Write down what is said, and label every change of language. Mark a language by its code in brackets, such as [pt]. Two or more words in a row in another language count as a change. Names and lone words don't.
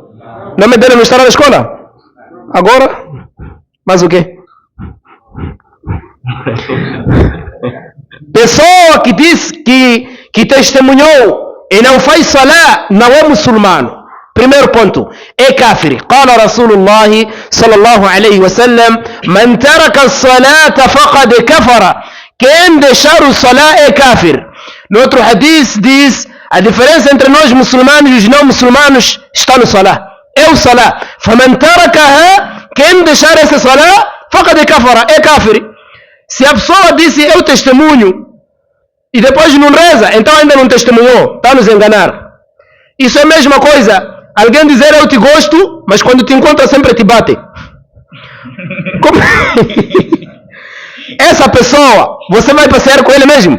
[pt] Não me dele não estar na escola. Agora, mas o quê? Pessoa que diz que testemunhou e não faz salá, não é muçulmano. Primeiro ponto, é kafir. [ar] قال رسول الله صلى الله عليه وسلم من ترك الصلاة فقد كفر. [pt] Quem deixar o salá é kafir. No outro hadith diz, a diferença entre nós muçulmanos e os não muçulmanos está no salá. É o salá. [ar] فمن تركها, [pt] quem deixar essa salá, [ar] فقد كفر, [pt] é kafir. Se a pessoa disse eu testemunho e depois não reza, então ainda não testemunhou, está a nos enganar. Isso é a mesma coisa. Alguém dizer eu te gosto, mas quando te encontra sempre te bate. Como? Essa pessoa, você vai passear com ele mesmo?